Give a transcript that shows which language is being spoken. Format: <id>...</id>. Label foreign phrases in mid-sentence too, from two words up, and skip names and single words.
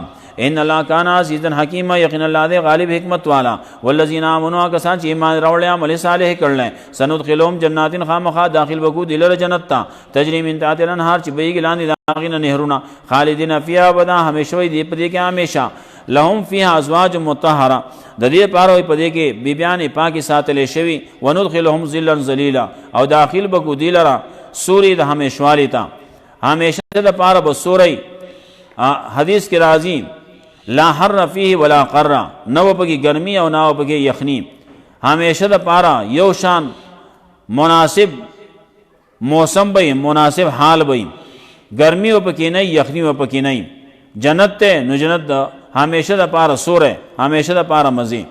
<ar>ان الله کان عزیزا حکیما،</ar> <ps>یقینا الله دې غالب حکمت والا.</ps> <ar>والذین آمنوا،</ar> <ps>کسان چې ایمان راوړل عمل صالح کړل،</ps> <ar>سندخلهم جنات،</ar> <ps>خامخا داخل بکو دلر جنت ته،</ps> <ar>تجری من تحتها الانهار،</ar> <ps>چې بهیږي لاندې داغینا نهرونه،</ps> <ar>خالدین فیها ابدا،</ar> <ps>همیشه وي دې په دې کې همیشه.</ps> <ar>لهم فيها ازواج مطهره،</ar> <ps>د دې پاره په دې کې بیبیان پاکي ساتلې شوی.</ps> <ar>وندخلهم ظلا ظلیلا،</ar> <ps>او داخل بکو دیلرا سوري د همیشوالي ته، همیشه د پاره به سوري. حدیث کې راځي</ps> <ar>لا حر فيه ولا قر،</ar> <ps>نو پکې ګرمي او نو پکې یخنی، همیشه د پاره یو شان مناسب موسم به، مناسب حال به، ګرمي او پکې نه، یخنی او پکې نه. جنت ته، نو جنت د همیشه د پاره سوره، همیشه د پاره مزي.</ps>